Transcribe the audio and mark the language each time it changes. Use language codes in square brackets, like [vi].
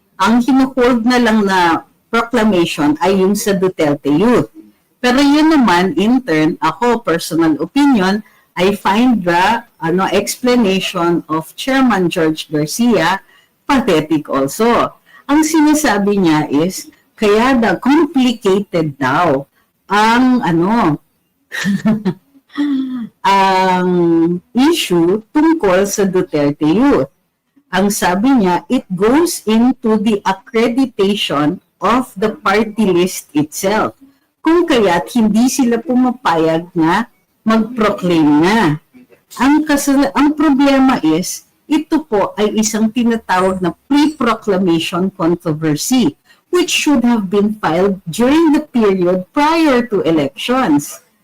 [tl] Ang hinuhold na lang na proclamation ay yung sa Duterte Youth. Pero yun naman, [en] in turn, ako, personal opinion, I find the explanation of Chairman George Garcia pathetic also. [tl] Ang sinasabi niya is, kaya complicated daw ang ang issue tungkol sa Duterte Youth. Ang sabi niya, [en] it goes into the accreditation of the party list itself. [tl] Kung kaya't hindi sila pumapayag na mag-proclaim na. Ang problema is, ito po ay isang tinatawag na pre-proclamation controversy, [en] which should have been filed during the period prior to elections.